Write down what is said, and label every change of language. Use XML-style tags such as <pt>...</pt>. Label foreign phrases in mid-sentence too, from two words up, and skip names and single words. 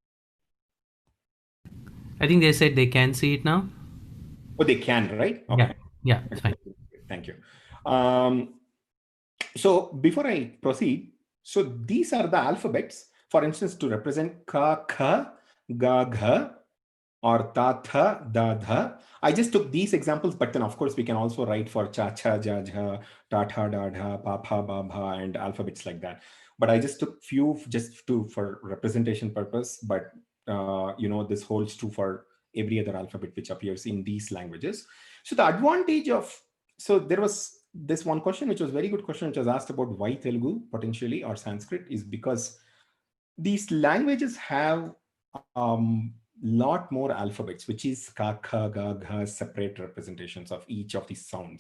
<en>I think they said they can see it now. Oh, they can, right? Okay. Yeah, it's fine. Thank you. So before I proceed, so these are the alphabets, for instance, to represent ka, kha, ga, gha, or ta, tha, da, dha. I just took these examples, but then of course we can also write for cha, cha, ja, jha, ta, tha, da, dha, pa, pha, ba, bha, and alphabets like that. But I just took few just for representation purpose, but this holds true for every other alphabet which appears in these languages. So the advantage of, so there was this one question, which was a very good question, which was asked about why Telugu potentially or Sanskrit, is because these languages have lot more alphabets, which is ka, kha, ga, gha, separate representations of each of these sounds.</en>